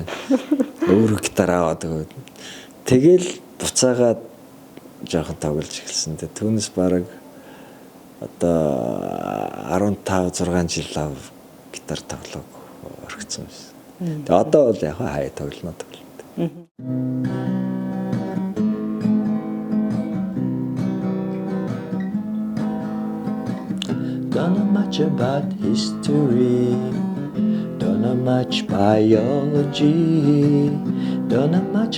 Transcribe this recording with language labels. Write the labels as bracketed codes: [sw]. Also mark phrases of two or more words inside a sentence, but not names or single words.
[mn] Өөрөө гитар аваад тэгэл буцаагаад жоохон тоглож эхэлсэн. Түүнээс бараг одоо 15 6 жил гитар тоглоог орхисон байсан. Тэгээ одоо бол яг хай тоглоно. [en] Don't know much about history, don't know much biology, don't know much